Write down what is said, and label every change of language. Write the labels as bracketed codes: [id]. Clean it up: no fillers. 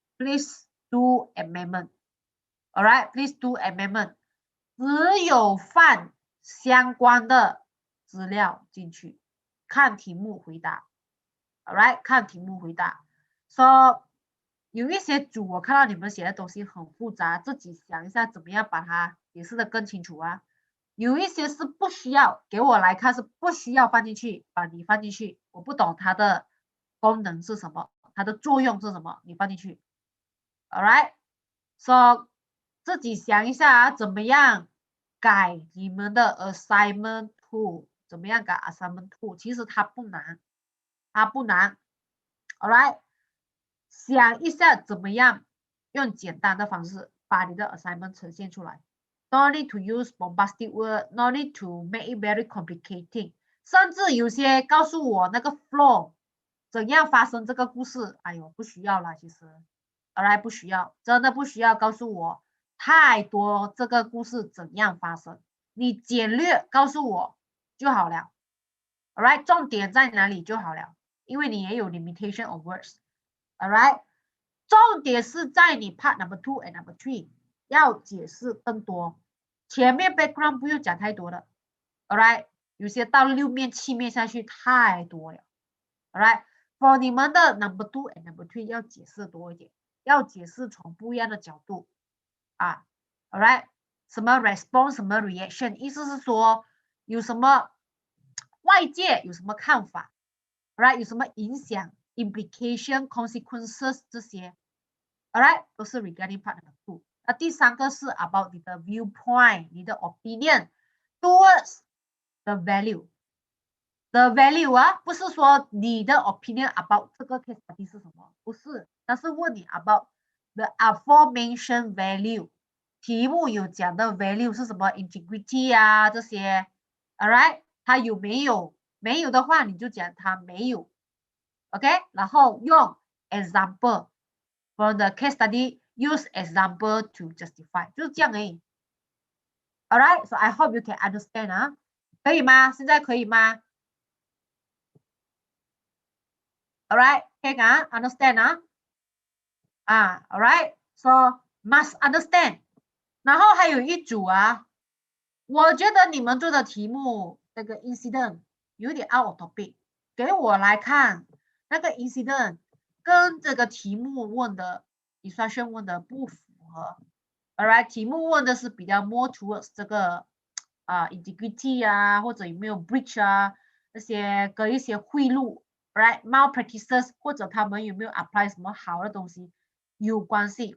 [en] Please do amendment. All right, please do amendment. [zh] 只有放相关的资料进去，看题目回答 ，alright， 看题目回答。 So 有一些组我看到你们写的东西很复杂，自己想一下怎么样把它解释的更清楚啊。有一些是不需要，给我来看是不需要放进去，把你放进去，我不懂它的功能是什么，它的作用是什么，你放进去 ，alright。 So 自己想一下啊，怎么样改你们的 assignment two？怎么样改 assignment two？其实它不难，它不难 ，alright。想一下怎么样用简单的方式把你的 assignment 呈现出来。 [en] No need to use bombastic word, no need to make it very complicated。 [zh] 甚至有些告诉我那个 flow 怎样发生这个故事，哎呦，不需要啦，其实。 Alright， 不需要，真的不需要告诉我太多这个故事怎样发生，你简略告诉我就好了。 Alright， 重点在哪里就好了，因为你也有 [en] limitation of words。 [zh] Alright， 重点是在你 [en] part number 2 and number 3 [zh] 要解释更多，前面 background 不用讲太多的 ，alright， 有些到6面7面下去太多了，alright， for 你们的 number 2 and number 3要解释多一点，要解释从不一样的角度啊 ，alright， 什么 response 什么 reaction， 意思是说有什么外界有什么看法 ，alright， 有什么影响 ，implication consequences 这些 ，alright， 都是 regarding part number 2。那第3个是 about 你的 viewpoint， 你的 opinion [en] towards the value。 [zh] The value 啊，不是说你的 opinion about 这个 case study 是什么，不是，但是问你 [en] about the aforementioned value。 [zh] 题目有讲的 value 是什么 integrity 啊这些 ，alright， 它有没有？没有的话你就讲它没有 ，OK， 然后用 [en] example from the case study。 Use example to justify， [zh] 就是这样而已。 [en] Alright， so I hope you can understand 啊， [zh] 可以吗？现在可以吗 [en] ？Alright， [zh] 可以啊 [en] ，understand 啊，alright， so must understand。 [zh] 然后还有一组啊，我觉得你们做的题目那个 incident 有点 [en] out of topic， [zh] 给我来看那个 incident 跟这个题目问的instruction问的不符合。 Alright， 题目问的是比较 [en] more towards [zh] 这个integrity 啊，或者有没有 breach 啊，这些跟一些贿赂 ，right malpractices 或者他们有没有 apply 什么好的东西有关系。